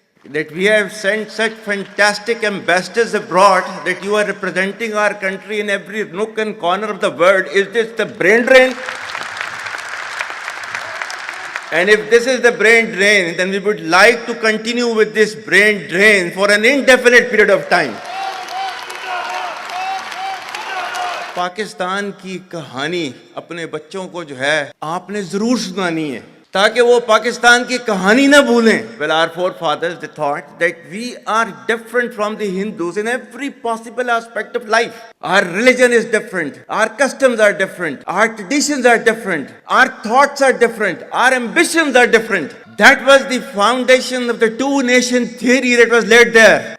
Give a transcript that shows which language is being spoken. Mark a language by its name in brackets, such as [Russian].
[English] That we have sent such fantastic ambassadors abroad that you are representing our country in every nook and corner of the world. Is this the brain drain? And if this is the brain drain, then we would like to continue with this brain drain for an indefinite period of time. [Urdu] Pakistan کی کہانی اپنے بچوں کو جو ہے آپ نے ضرور سنانی ہے تاکہ وہ پاکستان کی کہانی نہ بھولیں. [English] Well, our forefathers, they thought that we are different from the Hindus in every possible aspect of life. Our religion is different. Our customs are different. Our traditions are different. Our thoughts are different. Our ambitions are different. That was the foundation of the two-nation theory that was laid there.